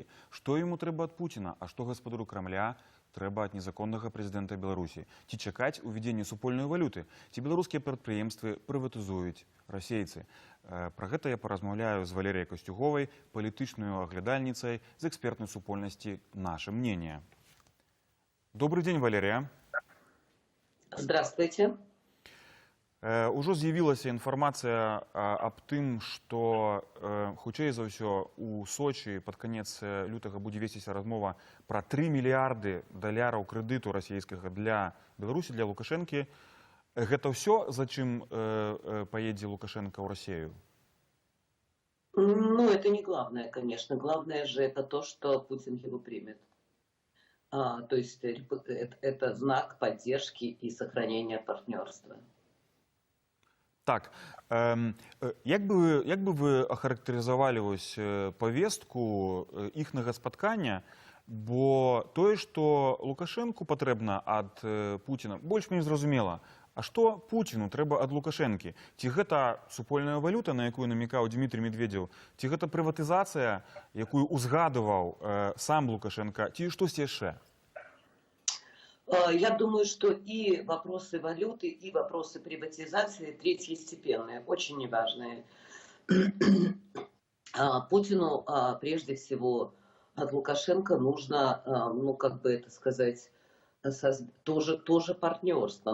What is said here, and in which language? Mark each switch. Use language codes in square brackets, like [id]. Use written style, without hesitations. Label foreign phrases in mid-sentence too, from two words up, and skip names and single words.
[be] Што яму трэба ад Пуціна, а што гаспадару Крамля трэба ад незаконнага прэзідэнта Беларусі? Ці чакаць увядзення супольнай валюты? Ці беларускія прадпрыемствы прыватызуюць расейцы? Пра гэта я паразмаўляю з Валерыяй Касцюговай, палітычнаю аглядальніцай з экспертнай супольнасці «Наше мнение». [ru] Добрый день, Валерия. Здравствуйте. [be] Ужо з'явілася інфармацыя аб тым, што хутчэй за ўсё у Сочи пад канец лютага будзе весціся размова пра 3 мільярды даляраў крэдыту расійскага для Беларусі, для Лукашэнкі. Гэта ўсё, за чым поедзе Лукашенко [ru] в Россию? Ну, это не главное, конечно. Главное же это то, что Путин его примет. То есть это знак поддержки и сохранения партнерства. [be] Так, як бы вы ахарактарызавалі вось павестку іхнага спаткання, бо тое, што Лукашэнку патрэбна ад Пуціна, больш-менш зразумела. А што Пуціну трэба ад Лукашэнкі? Ці гэта супольная валюта, на якую намекаў Дмітрий Медведев? Ці гэта прыватызацыя, якую узгадываў сам Лукашенко? Ці штосьці яшчэ? [ru] Я думаю, что и вопросы валюты, и вопросы приватизации третьестепенные, очень неважные. Путину прежде всего от Лукашенко нужно, ну как бы это сказать, тоже партнерство.